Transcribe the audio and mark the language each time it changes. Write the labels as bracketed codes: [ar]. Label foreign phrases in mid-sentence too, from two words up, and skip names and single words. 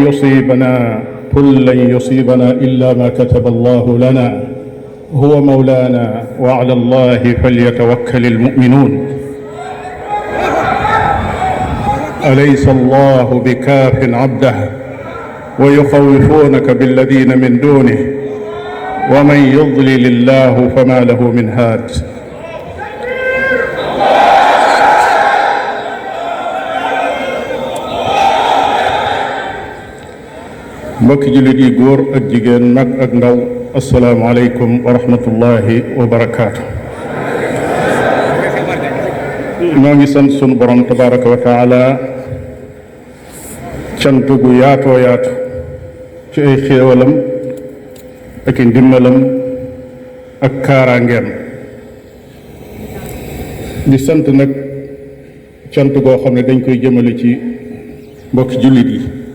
[ar] لن يصيبنا إلا ما كتب الله لنا هو مولانا وعلى الله فليتوكل المؤمنون أليس الله بكاف عبده ويخوفونك بالذين من دونه ومن يضلل الله فما له من هاد [wo] mbokki jullit yi góor ak jigéen mag ak ndaw [ar] السلام عليكم ورحمة الله وبركاته. [wo] ñoo ngi sant sunu borom [ar] تبارك وتعالى [wo] cant gu yaatoo yaatu ci ay xéewalam ak i ndimbalam ak kaaraangeem di sant nag cant goo xam ne dañ koy jëmale ci mbokki jullit yi